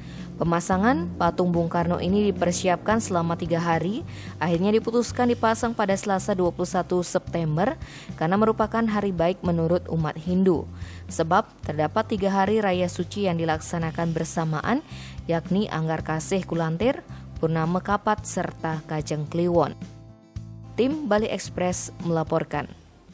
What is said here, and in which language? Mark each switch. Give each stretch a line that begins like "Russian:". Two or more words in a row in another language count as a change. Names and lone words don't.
Indonesian: Pemasangan patung Bung Karno ini dipersiapkan selama 3 hari, akhirnya diputuskan dipasang pada Selasa 21 September karena merupakan hari baik menurut umat Hindu. Sebab terdapat 3 hari raya suci yang dilaksanakan bersamaan, yakni Anggar Kasih Kulantir, Purnama Kapat, serta Kajeng Kliwon. Tim Bali Express melaporkan.